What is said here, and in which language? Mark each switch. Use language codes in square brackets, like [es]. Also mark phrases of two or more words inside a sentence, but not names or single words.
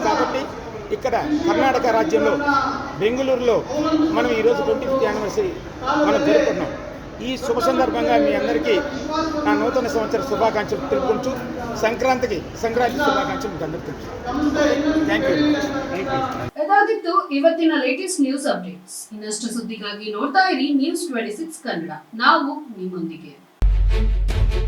[te] కాబట్టి ఇక్కడ కర్ణాటక రాజ్యంలో బెంగళూరులో మనం ఈరోజు 25th యానివర్సరీ మనం జరుపుకుంటున్నాం. ఈ శుభ సందర్భంగా మీ అందరికీ నా నూతన సంవత్సర శుభాకాంక్షలు తెలుపుకుంటూ సంక్రాంతి శుభాకాంక్షలు మీకు అందరికీ [en] thank you. [kn] ಇದಾಗಿತ್ತು ಇವತ್ತಿನ [en] latest news updates. [kn] ಇನ್ನಷ್ಟು ಸುದ್ದಿಗಾಗಿ ನೋಡ್ತಾ ಇರಿ News 26 ಕನ್ನಡ. ನಾವು ನಿಮ್ಮೊಂದಿಗೆ.